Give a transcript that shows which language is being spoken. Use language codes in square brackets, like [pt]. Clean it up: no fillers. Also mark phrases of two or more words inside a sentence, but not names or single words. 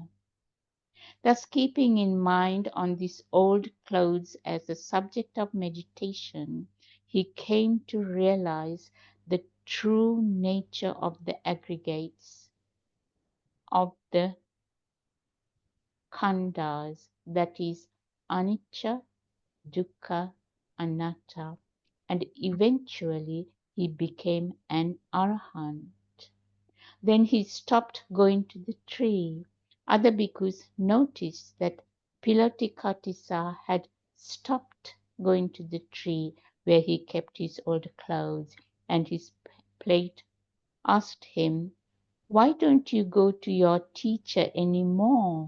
[en] Thus, keeping in mind on these old clothes as the subject of meditation, he came to realize the true nature of the aggregates of the khandhas, that is, [pi] anicca, dukkha, anatta, [en] and eventually he became an arahant. Then he stopped going to the tree. Other bhikkhus noticed that Pilotikatisa had stopped going to the tree where he kept his old clothes and his plate, asked him, "Why don't you go to your teacher any more?"